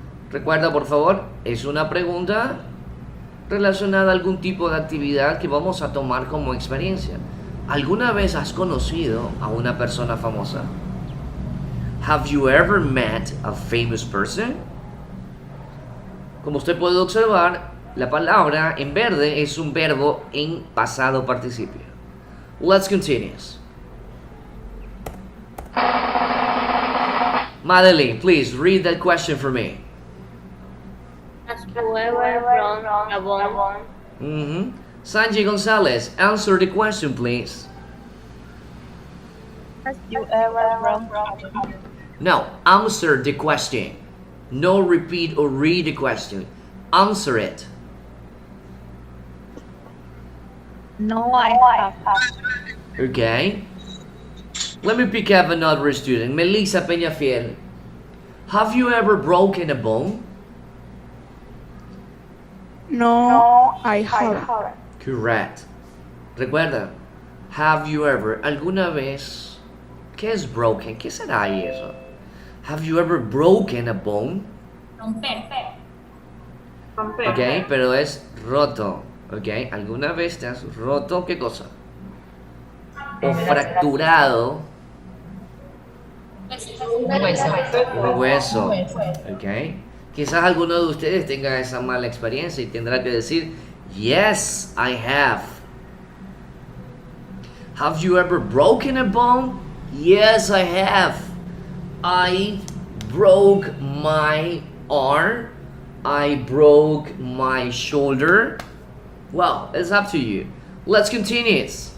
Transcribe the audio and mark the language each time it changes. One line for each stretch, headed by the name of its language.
Spanish: Recuerda, por favor, es una pregunta relacionada a algún tipo de actividad que vamos a tomar como experiencia. ¿Alguna vez has conocido a una persona famosa?
English: Have you ever met a famous person?
Spanish: Como usted puede observar, la palabra en verde es un verbo en pasado participio.
English: Let's continue. Madeline, please read that question for me. Has you ever run a bomb? Sanjay Gonzalez, answer the question, please. Has you ever run a bomb? No, answer the question. No repeat or read the question. Answer it. No, I have. Okay. Let me pick up another student. Melissa Peñafiel. Have you ever broken a bone? No, I haven't. Correct.
Spanish: Recuerda,
English: have you ever,
Spanish: alguna vez, ¿qué es broken? ¿Qué será eso?
English: Have you ever broken a bone?
Spanish: Romper. Ok, pero es roto. Ok, ¿alguna vez te has roto qué cosa? O fracturado un hueso. Ok. Quizás alguno de ustedes tenga esa mala experiencia y tendrá que decir,
English: yes, I have. Have you ever broken a bone? Yes, I have. I broke my arm. I broke my shoulder. Well, it's up to you. Let's continue.